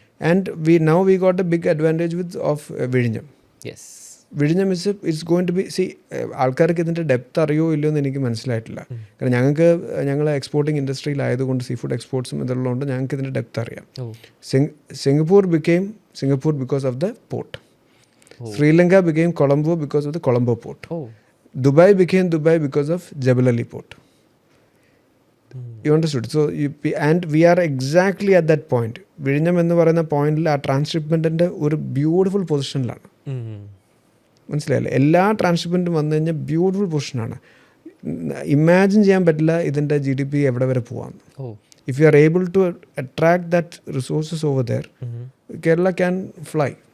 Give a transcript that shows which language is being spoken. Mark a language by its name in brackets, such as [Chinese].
[English] And we got A big advantage width of വിഴിഞ്ഞം. വിഴിഞ്ഞം it's going to B [Malayalam] ആൾക്കാർക്ക് ഇതിൻ്റെ ഡെപ്ത് അറിയോ ഇല്ലയോ എന്ന് എനിക്ക് മനസ്സിലായിട്ടില്ല. കാരണം ഞങ്ങൾ എക്സ്പോർട്ടിങ് ഇൻഡസ്ട്രിയിലായതുകൊണ്ട്, സീ ഫുഡ് എക്സ്പോർട്സും ഇതുള്ളതുകൊണ്ട് ഞങ്ങൾക്ക് ഇതിൻ്റെ ഡെപ്ത് അറിയാം. [English] Singapore became Singapore because of the port. Sri Lanka became Colombo because of the Colombo port. Dubai became Dubai because of Jebel Ali port. You understood? So and we are exactly at that point. [Malayalam] വിഴിഞ്ഞം എന്ന് പറയുന്ന പോയിന്റിൽ ആ ട്രാൻസ്ഷിപ്മെന്റിന്റെ ഒരു beautiful പൊസിഷനിലാണ്. മനസ്സിലായില്ലേ? എല്ലാ ട്രാൻസ്ഷിപ്മെൻറ്റും വന്നു കഴിഞ്ഞാൽ ബ്യൂട്ടിഫുൾ പൊസിഷനാണ്. ഇമാജിൻ ചെയ്യാൻ പറ്റില്ല ഇതിൻ്റെ GDP എവിടെ വരെ പോവാന്ന്. [English] If you are able to attract that resources over there, Kerala can fly.